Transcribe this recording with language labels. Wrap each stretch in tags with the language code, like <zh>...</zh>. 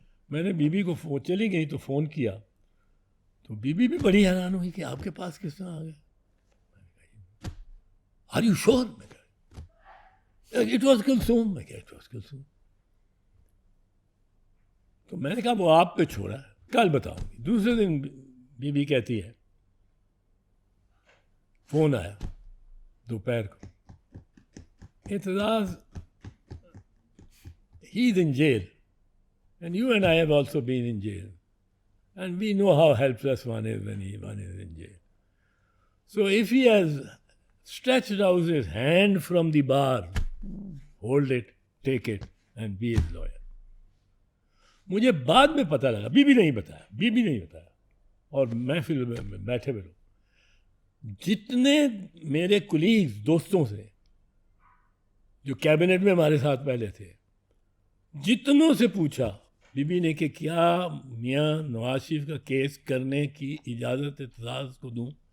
<ur>میں نے be be کو چلی گئی تو فون کیا تو بی بی بھی بڑی حیران ہوئی کہ آپ کے پاس کس طرح آ گیا.</ur> <en>Are you sure?</en> <ur>میں کہا</ur> <en>It was Kulsoom. میں کہا it was Kulsoom.</en> <ur>تو میں نے کہا وہ آپ پہ چھوڑا ہے کل بتاؤں گی. دوسرے دن بی بی کہتی ہے فون آیا دوپہر کو</ur> <en>Aitzaz he is in jail and you and I have also been in jail and we know how helpless one is when one is in jail. So if he has stretched out his hand from the bar, hold it, take it and be his lawyer.</en> <ur>مجھے بعد میں پتہ لگا be be نہیں بتایا اور محفل میں بیٹھے ہوئے لوگ جتنے میرے کولیگز دوستوں سے جو کیبنٹ میں ہمارے ساتھ پہلے تھے جتنوں سے پوچھا بی بی نے کہ کیا میاں نواز شریف کا کیس کرنے کی اجازت اعتزاز کو دوں.</ur>